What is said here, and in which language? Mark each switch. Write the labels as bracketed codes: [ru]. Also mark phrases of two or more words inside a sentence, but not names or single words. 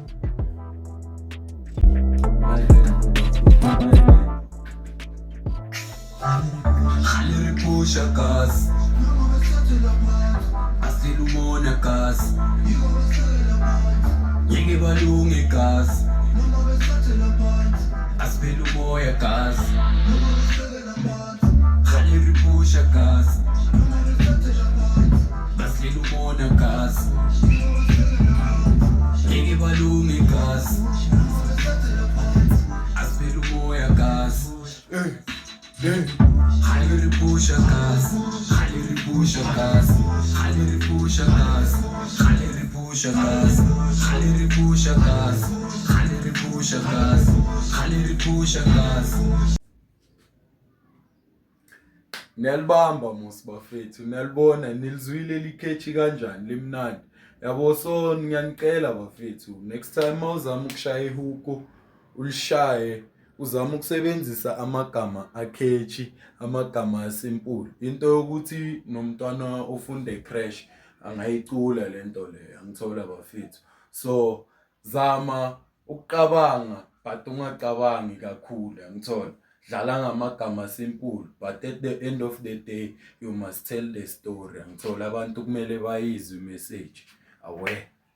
[zu] Khaleri pusha gas. Asiphele umona gas. Ngeke balunge gas. Asiphele umoya gas. Khaleri pusha gas. Asiphele umona gas. Ngeke balunge gas. Asiphele umoya gas. Khaleri pusha gas. Khaleri pusha gas. Khaleri pusha gas. Khaleri pusha gas. Khaleri pusha gas. Khaleri pusha gas. Khaleri pusha gas. Niyalibamba musi bafethu, niyalibona nilizwile likhechi kanjani limnandi. Yabo so ngiyanicela bafethu, [en] next time [zu] mawuzama ukushaya ihuku ulishaye uzama ukusebenzisa amagama akhechi, amagama asimple. Into yokuthi nomntwana ofunde crash angayicula lento le angithola bafethu. So zama ukucabanga but ungacabangi kakhulu angithola. Dlala ngamagama [en] simple but at the end of the day you must tell the story. [zu] Angithola abantu kumele bayizwe message. Awe.